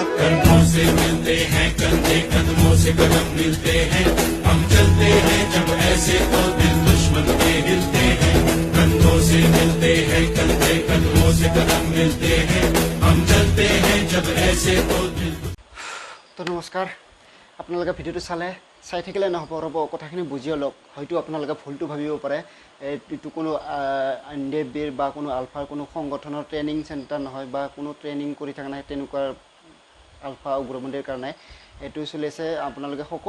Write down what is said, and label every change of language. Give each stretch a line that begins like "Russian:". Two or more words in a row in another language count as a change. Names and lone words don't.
Hindi: कंधों से मिलते हैं कंधे कदमों से कदम मिलते हैं हम चलते हैं जब ऐसे तो दिल दुश्मन के हिलते हैं कंधों से मिलते हैं कंधे कदमों से कदम मिलते हैं हम चलते हैं जब ऐसे तो दिल
Assamese: তো নমস্কাৰ আপোনালোকে ভিডিঅ'টো চাই থাকিলে নহ'ব ৰ'ব কথাখিনি বুজি লওক হয়তো আপোনালোকে ভুলটো ভাবিব পাৰে এইটো কোনো এনডিএফবিৰ বা কোনো আলফাৰ কোনো সংগঠনৰ ট্ৰেইনিং চেণ্টাৰ নহয় বা কোনো ট্ৰেইনিং কৰি থকা নাই তেনেকুৱা আলফা উগ্ৰপন্থীৰ কাৰণে এইটো চলিছে আপোনালোকে